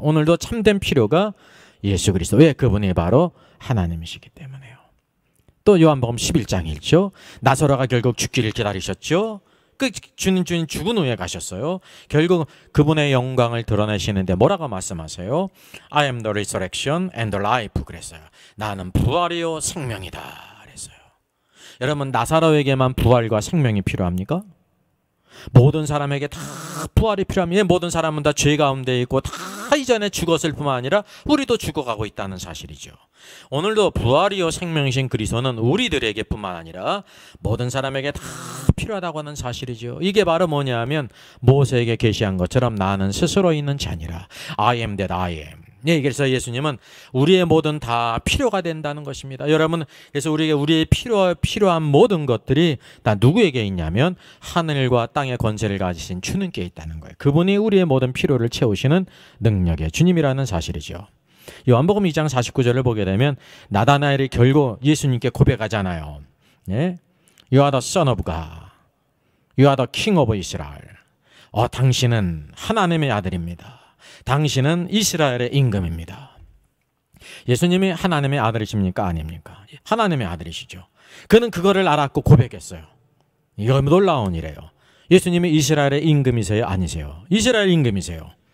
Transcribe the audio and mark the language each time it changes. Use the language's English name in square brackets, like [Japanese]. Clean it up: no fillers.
[Korean] 오늘도 참된 필요가 예수 그리스도. 왜? 그분이 바로 하나님이시기 때문에요. 또 요한복음 11장 1절, 나사로가 결국 죽기를 기다리셨죠. 그 주님 죽은 후에 가셨어요. 결국 그분의 영광을 드러내시는데 뭐라고 말씀하세요? [English] I am the resurrection and the life [Korean] 그랬어요. 나는 부활이요 생명이다 그랬어요. 여러분, 나사로에게만 부활과 생명이 필요합니까? 모든 사람에게 다 부활이 필요합니다. 모든 사람은 다 죄 가운데 있고 다 이전에 죽었을 뿐만 아니라 우리도 죽어가고 있다는 사실이죠. 오늘도 부활이요 생명이신 그리스도는 우리들에게 뿐만 아니라 모든 사람에게 다 필요하다고 하는 사실이죠. 이게 바로 뭐냐면 모세에게 계시한 것처럼 나는 스스로 있는 자니라. [English] I am that I am. [Korean] 네, 그래서 예수님은 우리의 모든 다 필요가 된다는 것입니다. 여러분, 그래서 우리의 필요한 모든 것들이 다 누구에게 있냐면 하늘과 땅의 권세를 가지신 주님께 있다는 거예요. 그분이 우리의 모든 필요를 채우시는 능력의 주님이라는 사실이죠. 요한복음 2장 49절을 보게 되면 나다나엘이 결국 예수님께 고백하잖아요. 네? [English] You are the son of God. You are the king of Israel. [Korean] 당신은 하나님의 아들입니다. 당신은 이스라엘의 임금입니다. 예수님이 하나님의 아들이십니까? 아닙니까? 하나님의 아들이시죠. 그는 그거를 알았고 고백했어요. 이거 놀라운 일이에요. 예수님이 이스라엘의 임금이세요? 아니세요? 이스라엘 임금이세요.